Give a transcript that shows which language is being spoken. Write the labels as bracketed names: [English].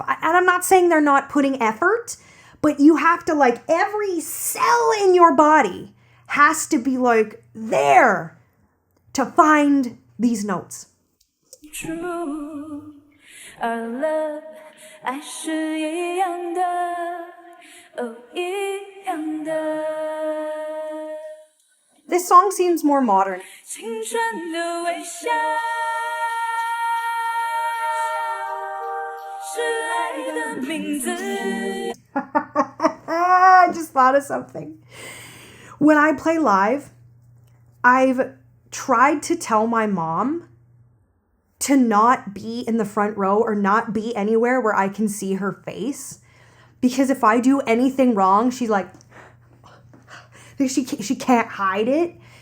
[English] And I'm not saying they're not putting effort, but you have to, like, every cell in your body has to be like there to find these notes. True, our love [Chinese] 爱是一样的，哦，一样的。 [English] This song seems more modern. [Chinese] 青春的微笑是爱的名字。 [English] I just thought of something. When I play live, I've tried to tell my mom to not be in the front row or not be anywhere where I can see her face. Because if I do anything wrong, she's like, she can't hide it.